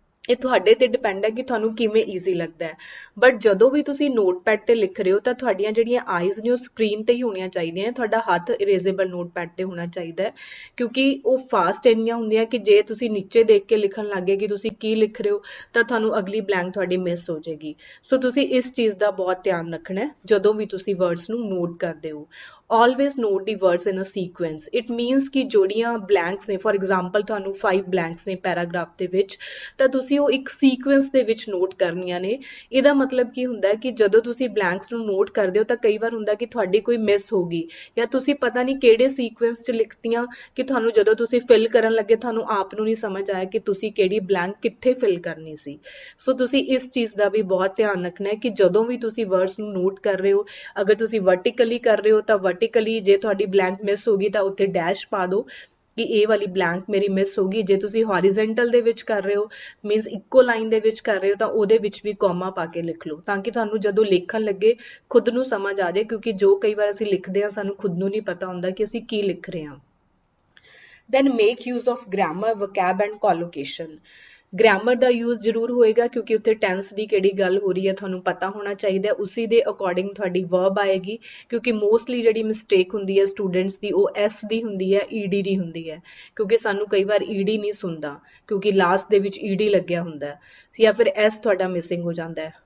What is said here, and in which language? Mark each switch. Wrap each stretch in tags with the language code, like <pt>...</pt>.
<pa>ਇਹ ਤੁਹਾਡੇ ਤੇ ਡਿਪੈਂਡ ਹੈ ਕਿ ਤੁਹਾਨੂੰ ਕਿਵੇਂ ਈਜ਼ੀ ਲੱਗਦਾ ਹੈ। ਬਟ ਜਦੋਂ ਵੀ ਤੁਸੀਂ ਨੋਟਪੈਡ ਤੇ ਲਿਖ ਰਹੇ ਹੋ ਤਾਂ ਤੁਹਾਡੀਆਂ ਜਿਹੜੀਆਂ ਆਈਜ਼ ਨੇ ਉਹ ਸਕਰੀਨ ਤੇ ਹੀ ਹੋਣੀਆਂ ਚਾਹੀਦੀਆਂ, ਤੁਹਾਡਾ ਹੱਥ ਇਰੇਜ਼ੇਬਲ ਨੋਟਪੈਡ ਤੇ ਹੋਣਾ ਚਾਹੀਦਾ ਹੈ, ਕਿਉਂਕਿ ਉਹ ਫਾਸਟ ਇੰਨੀਆਂ ਹੁੰਦੀਆਂ ਕਿ ਜੇ ਤੁਸੀਂ ਨੀਚੇ ਦੇਖ ਕੇ ਲਿਖਣ ਲੱਗੇ ਕਿ ਤੁਸੀਂ ਕੀ ਲਿਖ ਰਹੇ ਹੋ ਤਾਂ ਤੁਹਾਨੂੰ ਅਗਲੀ ਬਲੈਂਕ ਤੁਹਾਡੀ ਮਿਸ ਹੋ ਜਾਏਗੀ। ਸੋ ਤੁਸੀਂ ਇਸ ਚੀਜ਼ ਦਾ ਬਹੁਤ ਧਿਆਨ ਰੱਖਣਾ ਹੈ ਜਦੋਂ ਵੀ ਤੁਸੀਂ ਵਰਡਸ ਨੂੰ ਨੋਟ ਕਰਦੇ ਹੋ।</pa> <en>always note the words in a sequence. It means</en> <pa>ਕਿ ਜਿਹੜੀਆਂ ਬਲੈਂਕਸ ਨੇ,</pa> <en>for example</en> <pa>ਤੁਹਾਨੂੰ 5 ਬਲੈਂਕਸ ਨੇ ਪੈਰਾਗ੍ਰਾਫ ਦੇ ਵਿੱਚ, ਤਾਂ ਤੁਸੀਂ ਉਹ ਇੱਕ ਸੀਕੁਐਂਸ ਦੇ ਵਿੱਚ ਨੋਟ ਕਰਨੀਆਂ ਨੇ। ਇਹਦਾ ਮਤਲਬ ਕੀ ਹੁੰਦਾ ਹੈ ਕਿ ਜਦੋਂ ਤੁਸੀਂ ਬਲੈਂਕਸ ਨੂੰ ਨੋਟ ਕਰਦੇ ਹੋ ਤਾਂ ਕਈ ਵਾਰ ਹੁੰਦਾ ਕਿ ਤੁਹਾਡੀ ਕੋਈ ਮਿਸ ਹੋ ਗਈ ਜਾਂ ਤੁਸੀਂ ਪਤਾ ਨਹੀਂ ਕਿਹੜੇ ਸੀਕੁਐਂਸ 'ਚ ਲਿਖਤੀਆਂ ਕਿ ਤੁਹਾਨੂੰ ਜਦੋਂ ਤੁਸੀਂ ਫਿਲ ਕਰਨ ਲੱਗੇ ਤੁਹਾਨੂੰ ਆਪ ਨੂੰ ਨਹੀਂ ਸਮਝ ਆਇਆ ਕਿ ਤੁਸੀਂ ਕਿਹੜੀ ਬਲੈਂਕ ਕਿੱਥੇ ਫਿਲ ਕਰਨੀ ਸੀ। ਸੋ ਤੁਸੀਂ ਇਸ ਚੀਜ਼ ਦਾ ਵੀ ਬਹੁਤ ਧਿਆਨ ਰੱਖਣਾ ਹੈ ਕਿ ਜਦੋਂ ਵੀ ਤੁਸੀਂ ਵਰਡਸ ਨੂੰ ਨੋਟ ਕਰ ਰਹੇ ਹੋ, ਅਗਰ ਤੁਸੀਂ ਵਰਟੀਕਲੀ ਕਰ ਰਹੇ ਹੋ ਤਾਂ ਵਰਟੀਕਲੀ ਜੇ ਤੁਹਾਡੀ ਬਲੈਂਕ ਮਿਸ ਹੋ ਗਈ ਤਾਂ ਉੱਥੇ ਡੈਸ਼ ਪਾ ਦਿਓ ਕਿ ਇਹ ਵਾਲੀ ਬਲੈਂਕ ਮੇਰੀ ਮਿਸ ਹੋ ਗਈ। ਜੇ ਤੁਸੀਂ ਹੌਰੀਜ਼ੈਂਟਲ ਦੇ ਵਿੱਚ ਕਰ ਰਹੇ ਹੋ, ਮੀਨਸ ਇੱਕੋ ਲਾਈਨ ਦੇ ਵਿੱਚ ਕਰ ਰਹੇ ਹੋ, ਤਾਂ ਉਹਦੇ ਵਿੱਚ ਵੀ ਕੌਮਾ ਪਾ ਕੇ ਲਿਖ ਲਓ ਤਾਂ ਕਿ ਤੁਹਾਨੂੰ ਜਦੋਂ ਲਿਖਣ ਲੱਗੇ ਖੁਦ ਨੂੰ ਸਮਝ ਆ ਜਾਏ, ਕਿਉਂਕਿ ਜੋ ਕਈ ਵਾਰ ਅਸੀਂ ਲਿਖਦੇ ਹਾਂ ਸਾਨੂੰ ਖੁਦ ਨੂੰ ਨਹੀਂ ਪਤਾ ਹੁੰਦਾ ਕਿ ਅਸੀਂ ਕੀ ਲਿਖ ਰਹੇ ਹਾਂ।</pa> <en>then make use of grammar, vocab and collocation.</en> <pa>Grammar ਦਾ use ਜ਼ਰੂਰ ਹੋਏਗਾ ਕਿਉਂਕਿ ਉੱਥੇ ਟੈਂਸ ਦੀ ਕਿਹੜੀ ਗੱਲ ਹੋ ਰਹੀ ਹੈ ਤੁਹਾਨੂੰ ਪਤਾ ਹੋਣਾ ਚਾਹੀਦਾ, ਉਸੇ ਦੇ ਅਕੋਰਡਿੰਗ ਤੁਹਾਡੀ ਵਰਬ ਆਏਗੀ, ਕਿਉਂਕਿ ਮੋਸਟਲੀ ਜਿਹੜੀ ਮਿਸਟੇਕ ਹੁੰਦੀ ਹੈ ਸਟੂਡੈਂਟਸ ਦੀ ਉਹ ਐਸ ਦੀ ਹੁੰਦੀ ਹੈ, ਈਡੀ ਦੀ ਹੁੰਦੀ ਹੈ, ਕਿਉਂਕਿ ਸਾਨੂੰ ਕਈ ਵਾਰ ਈਡੀ ਨਹੀਂ ਸੁਣਦਾ ਕਿਉਂਕਿ ਲਾਸਟ ਦੇ ਵਿੱਚ ਈਡੀ ਲੱਗਿਆ ਹੁੰਦਾ ਜਾਂ ਫਿਰ ਐਸ ਤੁਹਾਡਾ ਮਿਸਿੰਗ ਹੋ ਜਾਂਦਾ ਹੈ।</pa>